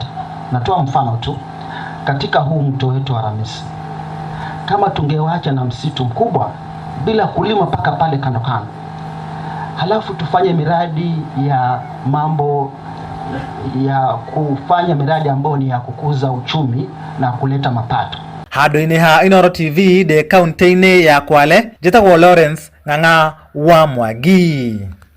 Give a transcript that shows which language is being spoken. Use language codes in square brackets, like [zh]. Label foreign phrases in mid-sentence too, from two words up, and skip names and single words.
[sw] Natoa mfano tu, katika huu mto wetu wa Ramisi, kama tungewacha na msitu mkubwa bila kulima paka pale kando kando, halafu tufanye miradi ya mambo ya kufanya miradi ambayo ni ya kukuza uchumi na kuleta mapato. [ki] Handũ-inĩ ha Inooro TV de kaunti-inĩ ya Kwale, njĩtagwo Lawrence Ng'ang'a wa Mwangi.